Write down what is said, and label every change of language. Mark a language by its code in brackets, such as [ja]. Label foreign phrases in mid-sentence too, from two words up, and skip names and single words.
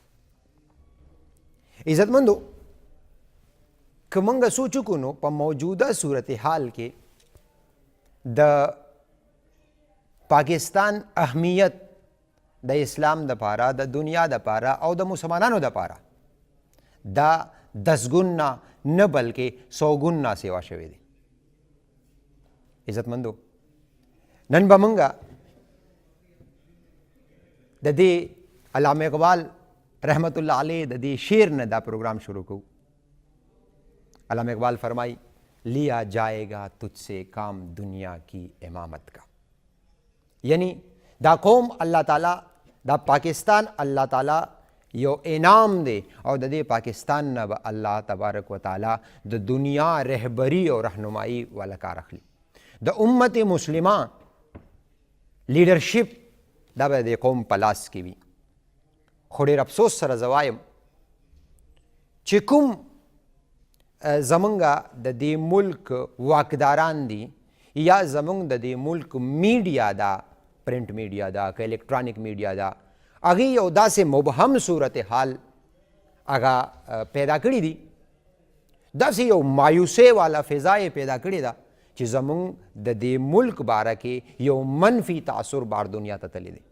[ps] عزتمندو، که موږ سوچ وکړو نو په موجوده صورتحال کې د پاکستان اهمیت د اسلام دپاره، د دنیا دپاره او د مسلمانانو دپاره دا 10 ګونه نه بلکې 100 ګونه سیوا شوی دی. عزتمندو، نن به موږ د دې علامه اقبال رحمت الله علیه د دې شعر نه دا پروگرام شروع کوو. [ur] علامه اقبال فرمائی، لیا جائے گا تجھ سے کام دنیا کی امامت کا. [ps] یعنی دا قوم اللہ تعالی، دا پاکستان اللہ تعالی یو انعام دی او د دې پاکستان نه به [ar] الله تبارک و تعالی [ps] د دنیا رهبری او رهنمایی والا کار اخلي. د امت مسلمه لیډرشپ دا به د قوم په لاس کې وي. خو ډېر افسوس سره زه وایم چې کوم زمونږ د دې ملک واکداران دي یا زمونږ د دې ملک میډیا ده، [en] print media [ps] ده که [en] electronic media [ps] ده، هغې یو داسې مبهم صورتحال هغه پیدا کړي دي، داسې یو مایوسۍ والا فضا یې پیدا کړې ده چې زمونږ د دې ملک باره کې یو منفي تاثر بار دنیا ته تللی دی.